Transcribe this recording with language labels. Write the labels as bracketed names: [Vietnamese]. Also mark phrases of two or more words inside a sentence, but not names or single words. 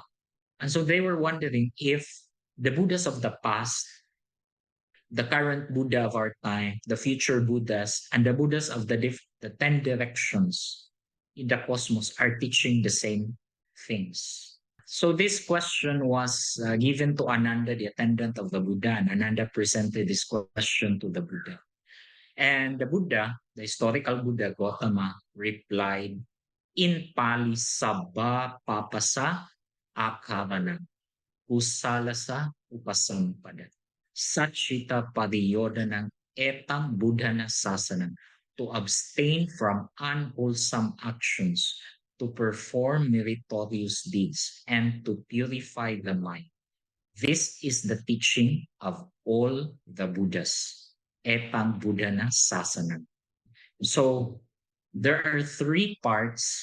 [English] And so they were wondering if the Buddhas of the past, the current Buddha of our time, the future Buddhas, and the Buddhas of the 10 directions in the cosmos are teaching the same things. So this question was given to Ananda, the attendant of the Buddha, and Ananda presented this question to the Buddha. And the Buddha, the historical Buddha Gautama, replied in Pali, [Pali] Sabba Papasa Akarana, Usalasa Upasampada, Sachita Padiyodanang Etang Buddhana Sasanang, [English] to abstain from unwholesome actions, to perform meritorious deeds, and to purify the mind. This is the teaching of all the Buddhas. [Pali] Etang Buddhana Sasanang. [English] So there are three parts.